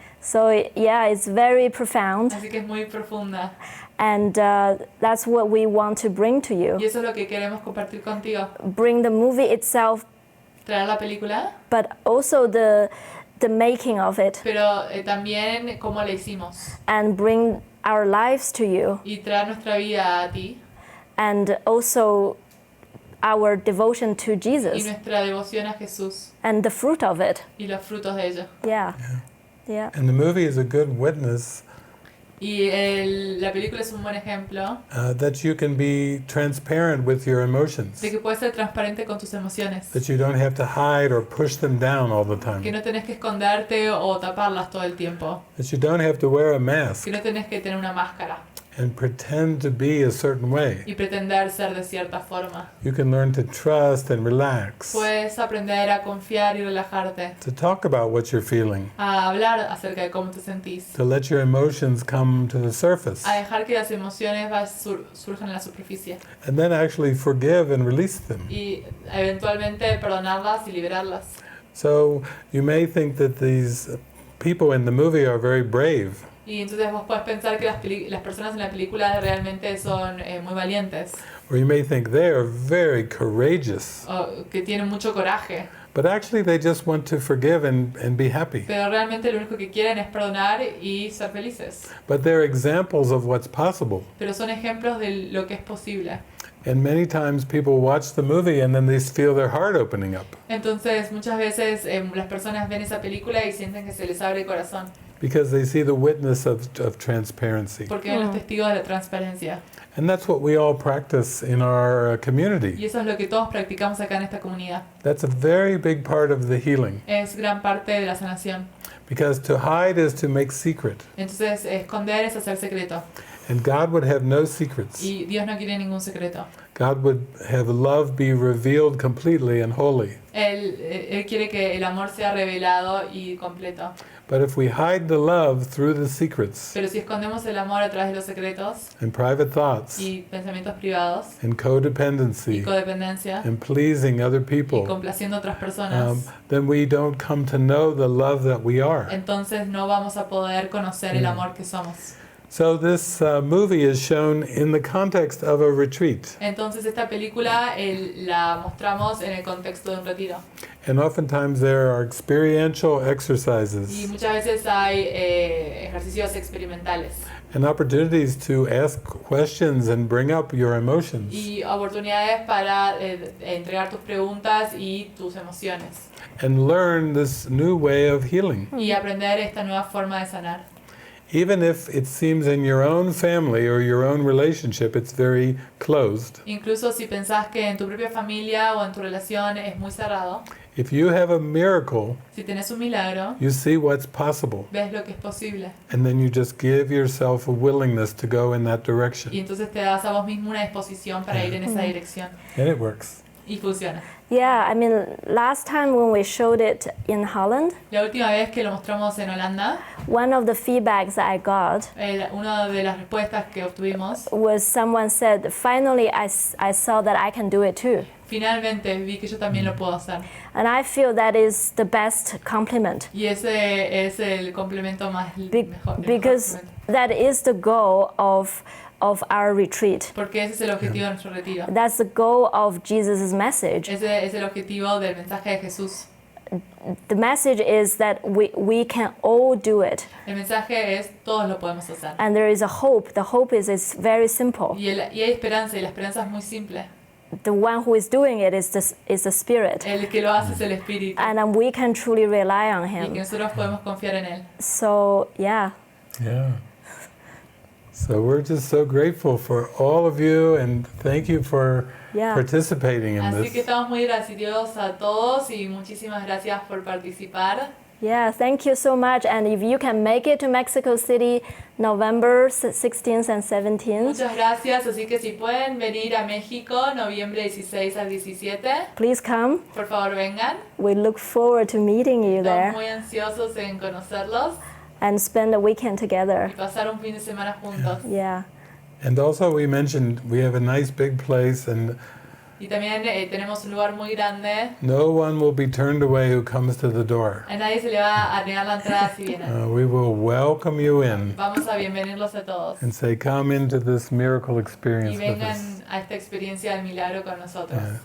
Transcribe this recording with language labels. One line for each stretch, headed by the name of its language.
English: So yeah, it's very profound,
Spanish: Así que es muy profunda.
English: and that's what we want to bring to you.
Spanish: Y eso es lo que queremos compartir contigo.
English: Bring the movie itself,
Spanish: Traer la película,
English: but also the making of it,
Spanish: pero también cómo la hicimos.
English: and bring our lives to you,
Spanish: Y traer nuestra vida a ti.
English: and also our devotion to
Spanish: Y
English: Jesus
Spanish: nuestra devoción a Jesús.
English: and the fruit of it.
Spanish: Y los frutos de ello.
English: Yeah. And the movie is a good witness
Spanish: Y la película es un buen ejemplo
English: that you can be transparent with your emotions,
Spanish: de que puedes ser transparente con tus emociones.
English: that you don't have to hide or push them down all the
Spanish: Que
English: time,
Spanish: no tenés que esconderte o taparlas todo el tiempo.
English: that you don't have to wear a mask
Spanish: Que no tenés que tener una máscara
English: and pretend to be a certain way.
Spanish: y pretender ser de cierta forma.
English: You can learn to trust and relax,
Spanish: Puedes aprender a confiar y relajarte,
English: to talk about what you're feeling,
Spanish: a hablar acerca de cómo te sentís,
English: to let your emotions come to the surface,
Spanish: a dejar que las emociones surjan en la superficie
English: and then actually forgive and release them.
Spanish: y eventualmente perdonarlas y liberarlas.
English: So you may think that these people in the movie are very brave,
Spanish: Y entonces vos podés pensar que las personas en la película realmente son muy valientes
English: or you may think they are very courageous.
Spanish: o que tienen mucho coraje.
English: But actually they just want to forgive and be happy.
Spanish: pero realmente lo único que quieren es perdonar y ser felices.
English: But they're examples of what's possible.
Spanish: Pero son ejemplos de lo que es posible.
English: And many times people watch the movie and then they feel their heart opening up.
Spanish: Entonces, muchas veces las personas ven esa película y sienten que se les abre el corazón.
English: Because they see the witness of transparency.
Spanish: Porque ven los testigos de la transparencia.
English: And that's what we all practice in our community.
Spanish: Y eso es lo que todos practicamos acá en esta comunidad.
English: That's a very big part of the healing.
Spanish: Es gran parte de la sanación.
English: Because to hide is to make secret.
Spanish: Entonces, esconder es hacer secreto.
English: And God would have no secrets.
Spanish: Y Dios no quiere ningún secreto.
English: God would have love be revealed completely and wholly.
Spanish: Él quiere que el amor sea revelado y completo.
English: But if we hide the love through the secrets
Spanish: Pero si escondemos el amor a través de los secretos
English: and private thoughts
Spanish: y pensamientos privados
English: and
Spanish: y
English: codependency
Spanish: codependencia
English: and pleasing other
Spanish: y
English: people,
Spanish: complaciendo a otras personas,
English: then we don't come to know the love that we are.
Spanish: entonces no vamos a poder conocer el amor que somos.
English: So this movie is shown in the context of a retreat.
Spanish: Entonces esta película la mostramos en el contexto de un retiro.
English: And oftentimes there are experiential
Spanish: Y
English: exercises
Spanish: muchas veces hay ejercicios experimentales
English: and opportunities to ask questions and bring up your emotions.
Spanish: y oportunidades para entregar tus preguntas y tus emociones
English: And learn this new way of healing.
Spanish: y aprender esta nueva forma de sanar.
English: Even if it seems in your own family or your own relationship it's very closed,
Spanish: Incluso si pensás que en tu propia familia o en tu relación es muy cerrado,
English: if you have a miracle,
Spanish: si tenés un milagro,
English: you see what's possible.
Spanish: ves lo que es posible.
English: And then you just give yourself a willingness to go in that
Spanish: Y
English: direction.
Spanish: entonces te das a vos mismo una disposición para ir en esa dirección.
English: And it works.
Spanish: Y funciona.
English: Yeah, I mean, last time when we showed it in Holland,
Spanish: La última vez que lo mostramos en Holanda,
English: one of the feedbacks that I got
Spanish: una de las respuestas que obtuvimos,
English: was someone said, finally I saw that I can do it too.
Spanish: finalmente vi que yo también lo puedo hacer.
English: And I feel that is the best compliment.
Spanish: Y ese es el complemento más mejor.
English: Because that is the goal of our retreat.
Spanish: Porque ese es el objetivo de nuestro retiro.
English: That's the goal of Jesus' message.
Spanish: Ese es el objetivo del mensaje de Jesús.
English: The message is that we can all do it.
Spanish: El mensaje es todos lo podemos hacer.
English: And there is a hope. The hope is very simple.
Spanish: Y hay esperanza, y la esperanza es muy simple.
English: The one who is doing it is the Spirit.
Spanish: El que lo hace es el Espíritu.
English: And we can truly rely on
Spanish: Y que
English: Him.
Spanish: nosotros podemos confiar en Él.
English: So, yeah. Yeah. So we're just so grateful for all of you and thank you for participating in
Spanish: Así que
English: this.
Spanish: estamos muy agradecidos a todos y muchísimas gracias por participar.
English: Yeah, thank you so much. And if you can make it to Mexico City, November 16th and 17th,
Spanish: Muchas gracias, así que si pueden venir a México, noviembre 16 al 17,
English: please come.
Spanish: por favor vengan.
English: We look forward to meeting you
Spanish: Estamos
English: there
Spanish: muy ansiosos en conocerlos
English: and spend a weekend together.
Spanish: y pasar un fin de semana juntos.
English: Yeah. And also we mentioned we have a nice big place and
Spanish: Y también tenemos un lugar muy grande.
English: no one will be turned away who comes to the door.
Spanish: A nadie se le va a negar la entrada si vienen.
English: We will welcome you in
Spanish: Vamos a bienvenirlos a todos.
English: and say, come into this miracle
Spanish: Y
English: experience with us.
Spanish: vengan a esta experiencia del milagro con nosotros.